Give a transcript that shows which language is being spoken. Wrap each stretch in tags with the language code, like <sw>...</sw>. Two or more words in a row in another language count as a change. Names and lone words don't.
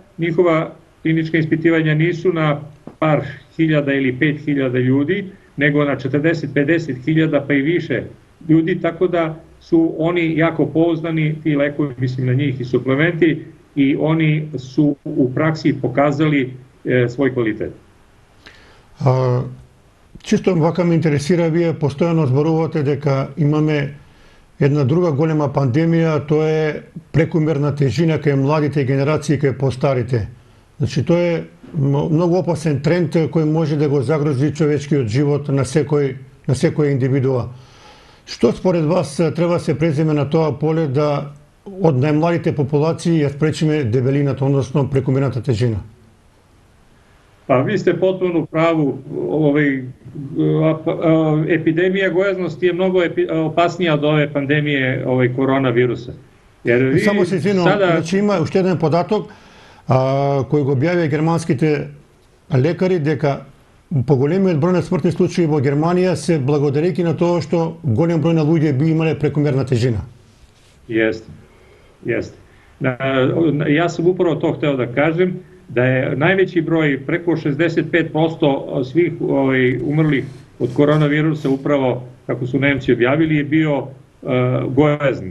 <sr>Njihova klinička ispitivanja nisu na par hiljada ili 5.000 ljudi, nego na 40-50 hiljada pa i više ljudi, tako da su oni jako pouzdani, ti lekovi, mislim na njih i suplementi, i oni su u praksi pokazali svoj kvalitet.</sr> <mk>Чисто вака ме интересира, вие постојано зборувате дека имаме Една друга голема пандемија, тоа е прекумерна тежина кај младите генерации и кај постарите. Значи, тоа е многу опасен тренд кој може да го загрози човечкиот живот на секој индивидуа. Што според вас треба да се преземе на тоа поле да од најмладите популации ја спречиме дебелината, односно прекумерната тежина?</mk> <sr>Pa vi ste potpuno u pravu, epidemija gojaznosti je mnogo opasnija od ove pandemije koronavirusa.</sr> <mk>Jer само се извинувам, значи има уште еден податок кој го објавија германските лекари дека поголемиот број на смртни случаи во Германија се благодарејќи на тоа што голем број на луѓе би имале прекумерна тежина.</mk> <sr>Jeste, jeste. Ja sam upravo to hteo da kažem, da je najveći broj, preko 65% svih umrlih od koronavirusa upravo, kako su Nemci objavili, je bio gojazni.</sr>